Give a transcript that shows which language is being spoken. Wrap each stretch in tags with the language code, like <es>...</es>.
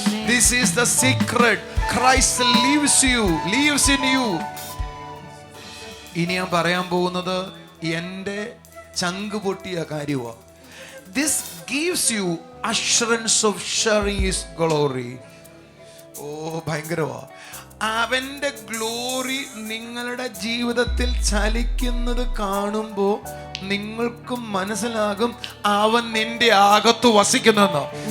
<en>This is the secret. Christ lives in you.</en> <ml>ഇനി ഞാൻ പറയാൻ പോകുന്നത് എന്റെ ചങ്ക് പൊട്ടിയ കാര്യമാണ്.</ml> <en>This gives you assurance of sharing his glory.</en> <ml>ഭയങ്കരവാ. അവന്റെ ഗ്ലോറി നിങ്ങളുടെ ജീവിതത്തിൽ ചലിക്കുന്നത് കാണുമ്പോൾ നിങ്ങൾക്കും മനസ്സിലാകും അവൻ നിന്റെ അകത്ത് വസിക്കുന്നെന്ന്.</ml>